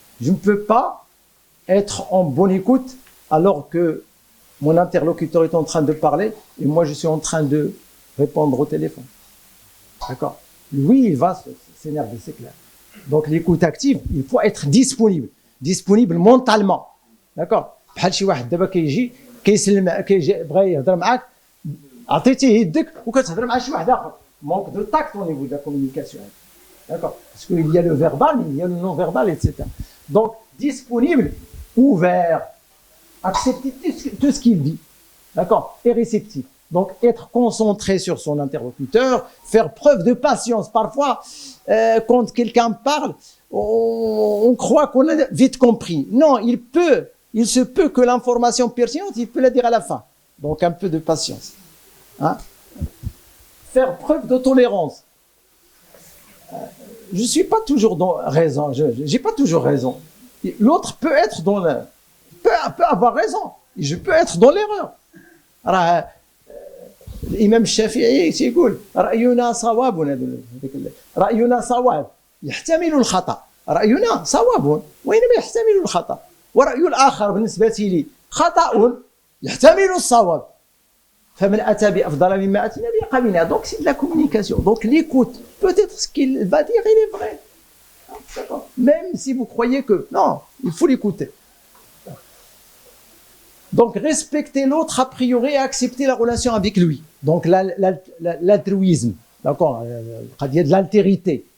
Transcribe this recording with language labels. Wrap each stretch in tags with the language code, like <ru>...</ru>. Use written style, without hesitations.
<fr>Je ne peux pas être en bonne écoute alors que mon interlocuteur est en train de parler et moi je suis en train de répondre au téléphone. D'accord? Lui, il va s'énerver, c'est clair. Donc l'écoute active, il faut être disponible. Disponible mentalement. D'accord?</fr> <ar>بحال شي واحد دابا كيجي كيسلم كيجي بغى يهضر معاك عطيتيه يدك وكتهضر مع شي واحد اخر.</ar> <fr>Manque de tact au niveau de la communication. D'accord? Parce qu'il y a le verbal, il y a le non-verbal, etc. Donc, disponible, ouvert, accepter tout ce qu'il dit. D'accord? Et réceptif. Donc, être concentré sur son interlocuteur, faire preuve de patience. Parfois, quand quelqu'un parle, on croit qu'on a vite compris. Non, il se peut que l'information pertinente, il peut la dire à la fin. Donc, un peu de patience. Hein? Faire preuve de tolérance. Je suis pas toujours dans raison. J'ai pas toujours raison. L'autre peut être dans peut avoir raison. Et je peux être dans l'erreur.</fr> <ar>الإمام الشافعي يقول رأينا صواب رأينا صواب يحتمل الخطأ رأينا صواب وإنما يحتمل الخطأ ورأي الآخر بالنسبة لي خطأ يحتمل الصواب فمن أتى بأفضل مما أتينا به قبلنا.</ar> <fr>Donc c'est de la communication. Donc l'écoute, peut-être ce qu'il va dire il est vrai. Même si vous croyez que non, il faut l'écouter. Donc respecter l'autre a priori et accepter la relation avec lui. Donc l'altruisme, d'accord, il y a de l'altérité.</fr>